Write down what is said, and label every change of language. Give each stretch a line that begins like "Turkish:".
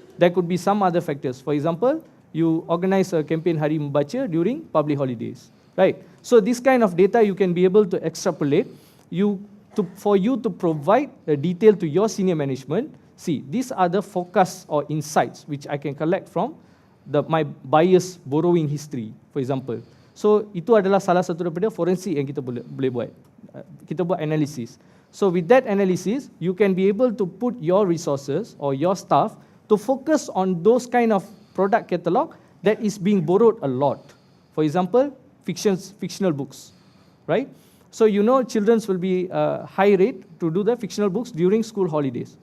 English: There could be some other factors. For example, you organize a campaign Hari Membaca during public holidays, right? So this kind of data you can be able to extrapolate. For you to provide a detail to your senior management, see, these are the forecasts or insights which I can collect from my buyer's borrowing history, for example.
Malay: So itu adalah salah satu daripada forensik yang kita boleh buat. Kita buat analysis.
English: So with that analysis, you can be able to put your resources or your staff to focus on those kind of product catalog that is being borrowed a lot. For example, fictional books, right? So you know children will be high rate to do the fictional books during school holidays.